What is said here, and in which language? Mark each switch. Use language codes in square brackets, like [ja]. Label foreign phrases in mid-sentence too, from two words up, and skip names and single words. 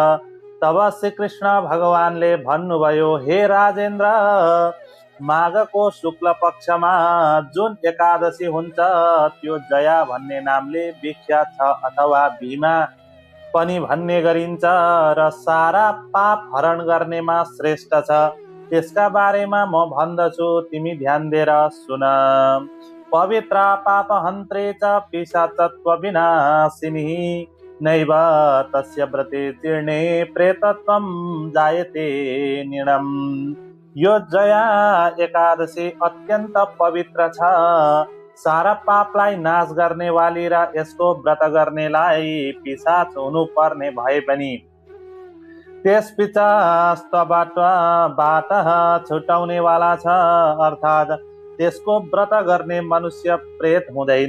[ne] तब श्री कृष्ण भगवानले भन्नुभयो, हे राजेन्द्र, माघको शुक्ल पक्षमा जुन एकादशी हुन्छ त्यो जया भन्ने नामले विख्यात छ अथवा भीमा पनि भन्ने गरिन्छ र सारा पाप हरण गर्नेमा श्रेष्ठ छ। त्यसका बारेमा म भन्दछु, तिमी ध्यान दिएर सुन। [sa] पवित्र पापहन्त्रे च पिशाचत्व विनाशिनी नैव तस्य व्रते जीर्णे प्रेतत्वं जायते निर्णम्। [ne] यो जया एकादशी अत्यन्त पवित्र छ। सारा पापलाई नाश गर्नेवाली र यसको व्रत गर्नेलाई पिशाच हुनु पर्ने भए पनि त्यस पिशाचबाट छुटाउनेवाला छ, अर्थात् त्यसको व्रत गर्ने मनुष्य प्रेत हुँदैन।